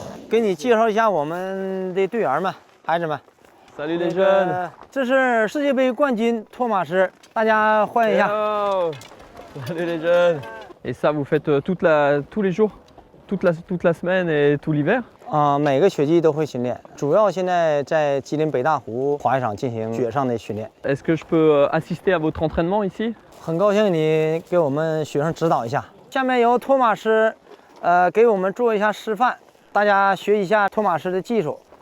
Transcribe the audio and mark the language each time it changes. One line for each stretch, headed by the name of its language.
Chinese: 给你介绍一下我们的队员们，孩子们。
French: Salut les jeunes。
Chinese: 这是世界杯冠军托马斯，大家欢迎一下。
French: Salut les jeunes。 Et ça, vous faites tous les jours, toute la semaine et tout l'hiver?
Chinese: 每个雪季都会训练，主要现在在吉林北大湖滑雪场进行雪上的训练。
French: Est-ce que je peux assister à votre entraînement ici?
Chinese: 很高兴你给我们学生指导一下。下面由托马斯，给我们做一下示范，大家学一下托马斯的技术。